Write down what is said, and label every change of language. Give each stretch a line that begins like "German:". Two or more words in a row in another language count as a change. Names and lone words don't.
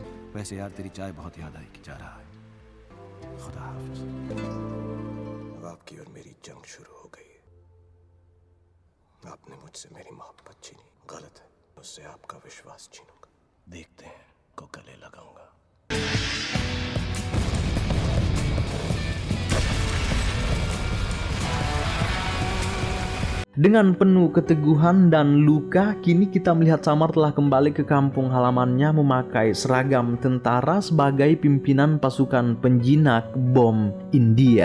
Hindi: वैसे यार तेरी चाय बहुत याद आएगी, जा रहा है, खुदा हाफिज। अब आपकी और मेरी जंग शुरू हो गई है। आपने मुझसे मेरी मोहब्बत छीनी, गलत है, उससे आपका विश्वास छीनूंगा। देखते हैं को गले लगाऊंगा।
Indonesian: Dengan penuh keteguhan dan luka, kini kita melihat Samar telah kembali ke kampung halamannya memakai seragam tentara sebagai pimpinan pasukan penjinak bom India.